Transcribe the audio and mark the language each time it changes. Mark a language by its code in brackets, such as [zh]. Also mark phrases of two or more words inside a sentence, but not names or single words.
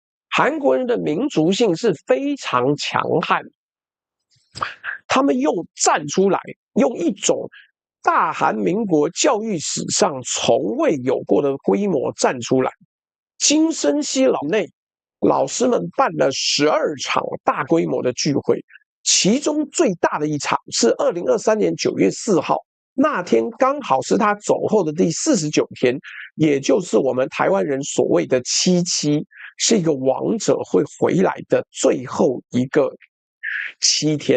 [zh] 韓國人的民族性是非常強悍，他們又站出來，用一種大韓民國教育史上從未有過的規模站出來。金生熙老內，老師們辦了12場大規模的聚會，其中最大的一场是2023年9月4號，那天剛好是他走後的第49天，也就是我們台灣人所謂的77，是一個亡者會回來的最後一個7天。